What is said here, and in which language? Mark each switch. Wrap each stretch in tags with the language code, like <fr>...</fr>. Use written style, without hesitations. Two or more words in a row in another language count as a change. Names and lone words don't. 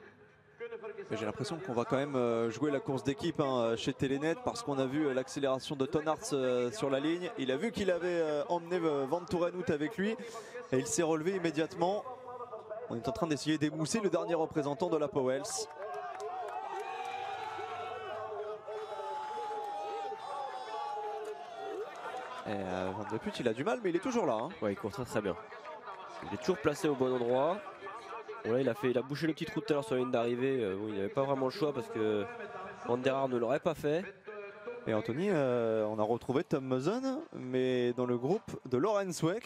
<fr>J'ai l'impression qu'on va quand même jouer la course d'équipe hein, chez Telenet parce qu'on a vu l'accélération de Toonarts sur la ligne. Il a vu qu'il avait emmené Van Torenhout avec lui et il s'est relevé immédiatement. On est en train d'essayer d'émousser le dernier représentant de la Pauwels. Van de Put, il a du mal, mais il est toujours là. Hein. Ouais, il court très bien. Il est toujours placé au bon endroit. Bon, là, il a bouché le petit trou tout à l'heure sur la ligne d'arrivée. Bon, il n'avait pas vraiment le choix parce que Van der Haar ne l'aurait pas fait. Et Anthony, on a retrouvé Tom Muzzin, mais dans le groupe de Lorenz Weck.</fr>